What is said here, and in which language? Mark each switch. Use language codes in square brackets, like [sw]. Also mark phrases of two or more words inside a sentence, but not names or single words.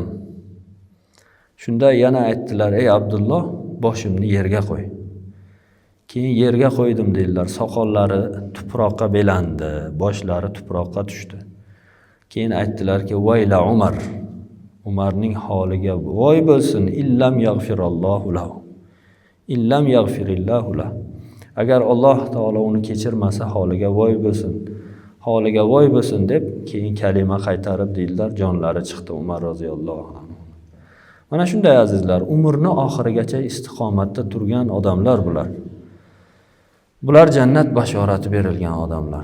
[uz] Shunda yana aytdilar, ey Abdulloh, boshimni yerga qo'y. Keyin yerga qo'ydim dedilar. Soqollari tuproqqa belandi, boshlari tuproqqa tushdi. Keyin aytdilarki, vayla Umar. Umarning holiga voy bo'lsin, [ar] إن لم يغفر الله له. إن لم يغفر الله له. [uz] Agar Alloh taolo uni kechirmasa holiga voy bo'lsin. Holiga voy bo'lsin deb keyin kalima qaytarib dedilar, jonlari chiqdi Umar [ar] رضي الله عنه. [uz] Mana shunday azizlar, umrni oxirigacha istiqomatda turgan odamlar bular. Bular jannat bashorati berilgan odamlar.